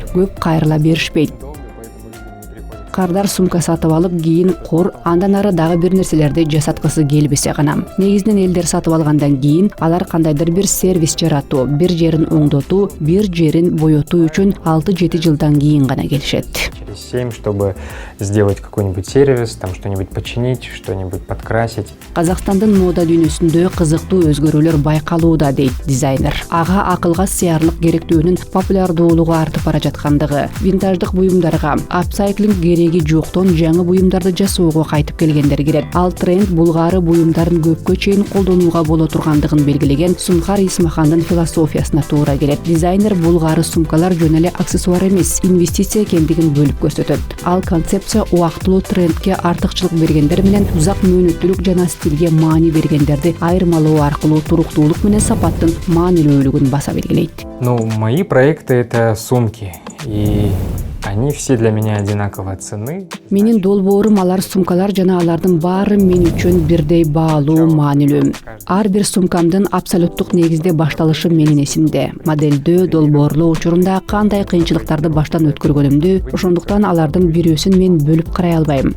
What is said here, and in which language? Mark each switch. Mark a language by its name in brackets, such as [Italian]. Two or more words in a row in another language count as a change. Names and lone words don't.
[Kyrgyz] Ошондуктан элдер көп кайрыла беришпейт. кардар сумка сатып алып кийин кур, андан ары дагы бир нерселерди жасаткысы келбесе гана. Негизинен элдер сатып алгандан кийин алар кандайдыр бир сервис жаратуу, бир жерин оңдотуу, бир жерин боетуу үчүн 6-7 жылдан кийин гана келишет. [Russian] Через 7, чтобы сделать какой-нибудь сервис, там что-нибудь починить, что-нибудь подкрасить. [Kyrgyz] Казакстандын мода дүйнөсүндө кызыктуу өзгөрүүлөр байкалууда, дейт дизайнер. Ага акылга сыярлык керектүүнүн популярдуулугу артып бара жаткандыгы, винтаждык буюмдарга апсайклинг кереги жоктон жаңы буюмдарды жасоого кайтып келгендер кирет. Ал тренд булгаары буюмдарын көпкө чейин колдонууга боло тургандыгын белгилеген Сунхар Исмахандын философиясына туура келет. Дизайнер булгаары сумкалар жөн эле аксессуар эмес, инвестиция экендигин бөлүп көрсөтөт. Ал концепция убактылуу трендке артыкчылык бергендер менен узак мөөнөттүүлүк жана стилге маани бергендерди айырмалоо аркылуу туруктуулук менен сапаттын маанилүүлүгүн баса белгилейт. [Russian] Ну, мои проекты это сумки, и они все для меня одинаково ценны. [Kyrgyz] Менин долбоорум алар сумкалар жана алардын баары мен үчүн бирдей баалуу, маанилүү. Ар бир сумкамдын абсолюттук негизде башталышы менин эсимде. Моделдөө, долбоорлоо учурунда кандай кыйынчылыктарды баштан өткөргөнүмдү, ошондуктан алардын бирөөсүн мен бөлүп карай албайм.